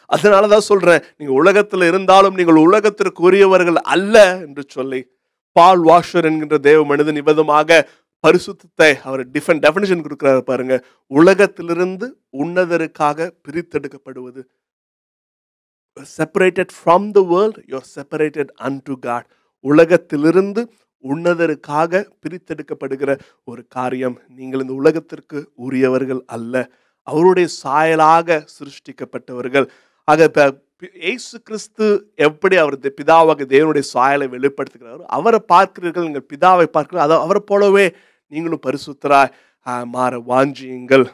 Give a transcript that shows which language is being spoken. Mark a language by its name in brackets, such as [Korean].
[Tamil] அதனாலதான் சொல்றேன், நீங்க உலகத்துல இருந்தாலும் நீங்கள் உலகத்திற்கு உரியவர்கள் அல்ல என்று சொல்லி பால் வாஷர் என்கின்ற தேவ மனிதன் விதமாக பரிசுத்தத்தை அவர் டிஃபரெண்ட் டெஃபினிஷன் கொடுக்கிறாரு பாருங்க. உலகத்திலிருந்து உன்னதருக்காக பிரித்தெடுக்கப்படுவது. [English] Separated from the world, you are separated unto God. [Tamil] உலகத்திலிருந்து உன்னதருக்காக பிரித்தெடுக்கப்படுகிற ஒரு காரியம். நீங்கள் இந்த உலகத்திற்கு உரியவர்கள் அல்ல, அவருடைய சாயலாக சிருஷ்டிக்கப்பட்டவர்கள். ஆக இயேசு கிறிஸ்து எப்படி அவர் பிதாவாக தேவனுடைய சாயலை வெளிப்படுத்துகிறாரோ அவரை பார்க்கிறீர்கள், நீங்கள் பிதாவை பார்க்கிறீர்கள், அவரை போலவே நீங்களும் பரிசுத்தராய் மாற வாஞ்சியுங்கள்.